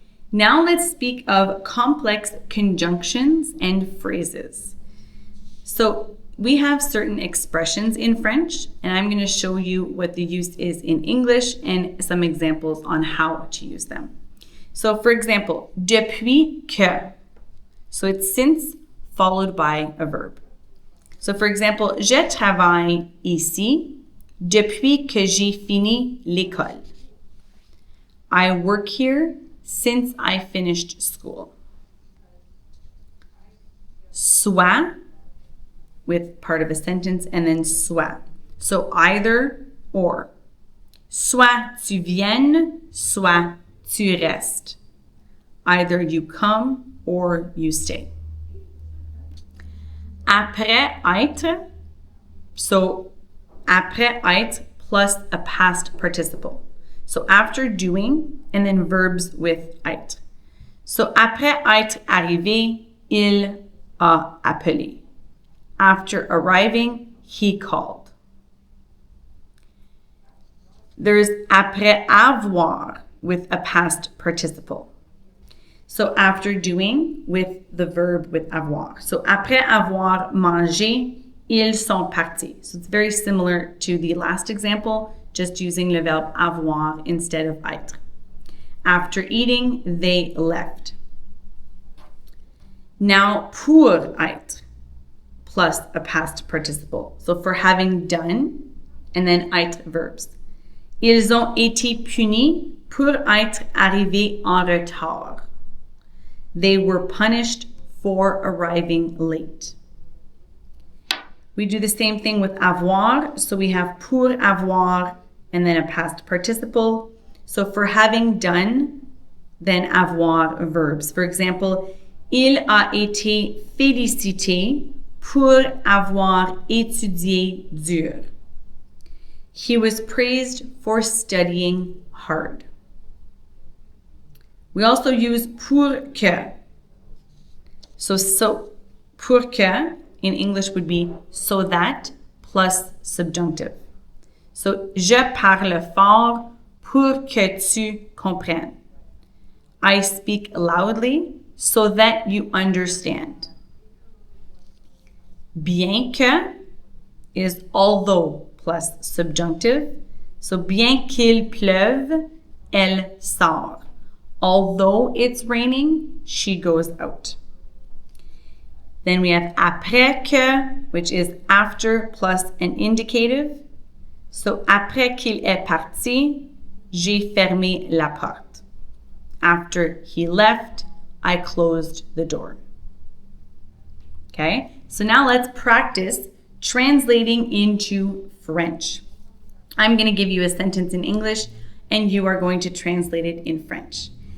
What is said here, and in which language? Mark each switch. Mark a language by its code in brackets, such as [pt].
[en] Now let's speak of complex conjunctions and phrases. So we have certain expressions in French, and I'm going to show you what the use is in English and some examples on how to use them. So for example, depuis que. So it's since followed by a verb. So for example, [fr] je travaille ici depuis que j'ai fini l'école. [en] I work here since I finished school. Soit, with part of a sentence, and then soit. So either or. [fr] Soit tu viennes, soit tu restes. [en] Either you come or you stay. Après être, so après être plus a past participle. So after doing, and then verbs with être. [fr] So après être arrivé, il a appelé. [en] After arriving, he called. There's après avoir with a past participle. So after doing with the verb with avoir. [fr] So après avoir mangé, ils sont partis. [en] So it's very similar to the last example, just using le verbe avoir instead of être. After eating, they left. Now pour être plus a past participle. So for having done, and then être verbs. [fr] Ils ont été punis pour être arrivés en retard. [en] They were punished for arriving late. We do the same thing with avoir. So we have pour avoir and then a past participle. So for having done, then avoir verbs. For example, [fr] il a été félicité pour avoir étudié dur. [en] He was praised for studying hard. We also use pour que. So pour que in English would be so that plus subjunctive. [fr] So je parle fort pour que tu comprennes. [en] I speak loudly so that you understand. Bien que is although plus subjunctive. [fr] So bien qu'il pleuve, elle sort. [en] Although it's raining, she goes out. Then we have après que, which is after plus an indicative. [fr] So après qu'il est parti, j'ai fermé la porte. [en] After he left, I closed the door. Okay, so now let's practice translating into French. I'm going to give you a sentence in English and you are going to translate it in French.